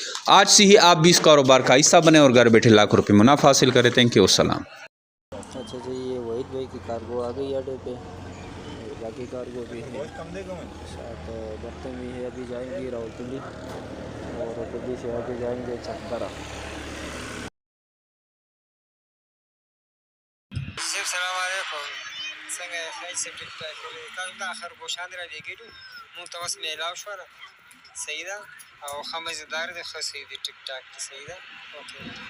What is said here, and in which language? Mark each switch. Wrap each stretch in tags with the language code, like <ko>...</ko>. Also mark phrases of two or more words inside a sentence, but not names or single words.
<ur>آج سے ہی آپ بھی اس کاروبار کا حصہ بنے اور گھر بیٹھے لاکھوں روپے منافع حاصل کریں.</ur> <en>thank you, अस्सलाम।</en> <ur>اچھا جی، یہ وحید بھائی کی کارگو آ گئی اڈے پہ. باقی کارگو بھی ہے، ساتھ برتن بھی ہے. ابھی جائیں گی راولپنڈی اور راولپنڈی سے آگے جائیں گے چکدرہ.</ur> <ps>څنګه خیسه ټیک ټاک کولی تاسو دا خرګوشان را لېږلي مونږ ته اوس میلاو شوله صحیح ده او ښه مزېدار دی ښه صحیح دی ټیک ټاک دی صحیح ده اوکې</ps>